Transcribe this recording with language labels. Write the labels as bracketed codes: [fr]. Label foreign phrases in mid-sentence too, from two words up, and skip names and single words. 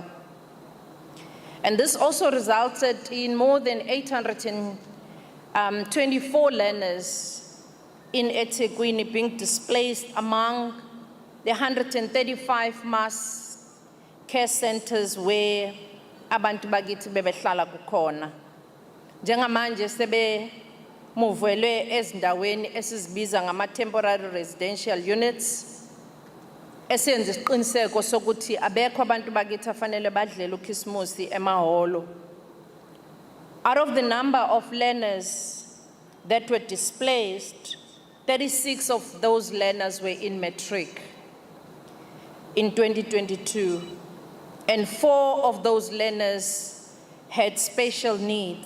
[en] And this also resulted in more than 824 learners in eThekwini being displaced among the 135 mass care centers where [zu] abantu bakithi bebehlala kukhona. Njengamanje sebe muvelwe ezindaweni esizibiza ngama- [en] temporary residential units [zu] esenza isiqiniseko sokuthi abekho abantu bakithi afanele badlele ukhisimusi emahholo. [en] Out of the number of learners that were displaced, 36 of those learners were in Matric in 2022, and 4 of those learners had special needs.